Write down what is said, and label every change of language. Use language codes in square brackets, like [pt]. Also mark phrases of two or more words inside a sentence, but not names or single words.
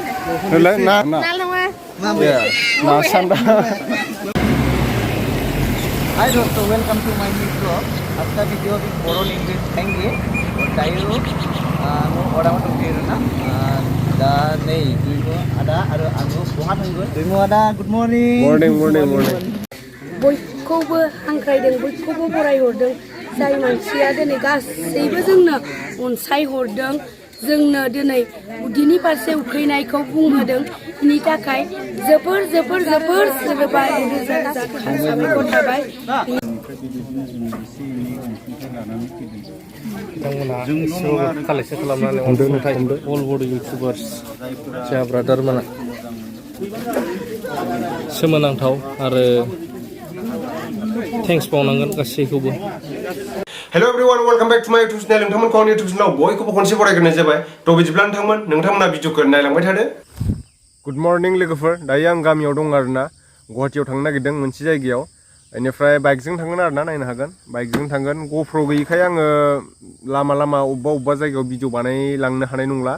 [en] Hi dosto, welcome to my new vlog. After video with Boro language thangi. [brx] Dayo anu orang tu kira na. Da nei duimo ada anu buhat hanggo. Duimo ada. [en] Good morning. Morning. [brx] Bयखौबो हांख्रायदों बयखौबो बरायहरदों जाय मानसिया दिनै गासैबो जोंनो अनसायहरदों जोंनो दिनै उदैनि फारसे उखैनायखौ बुंहोदों बिनि थाखाय जोबोर साबायखर थाबाय कालेक्शन खालामनानै अनसुंथाइ अल बड' इउटुबार्स जोंहा ब्रादार मोना सोमोनांथाव आरो थेंक्स बावनांगोन गासैखौबो [en] Hello everyone, welcome back to my YouTube channel. [brx] नोंथांमोनखौ आंनि YouTube channel बयखौबो खनसे बरायग्रोनाय जाबाय। थ' बिदिब्ला नोंथांमोना भिडिअखौ नायलांबाय थादो। [en] good morning [brx] लोगोफोर, दायो आं गामियाव दं आरोना गुवाहाटीयाव थांनो नागिरदों मोनसे जायगायाव। बेनिफ्राय बाइकजों थांगोन आरोना नायनो हागोन। बाइकजों थांगोन। GoPro गैयैखाय आङो लामा अबेबा जायगायाव भिडिअ बानायलांनो हानाय नंला।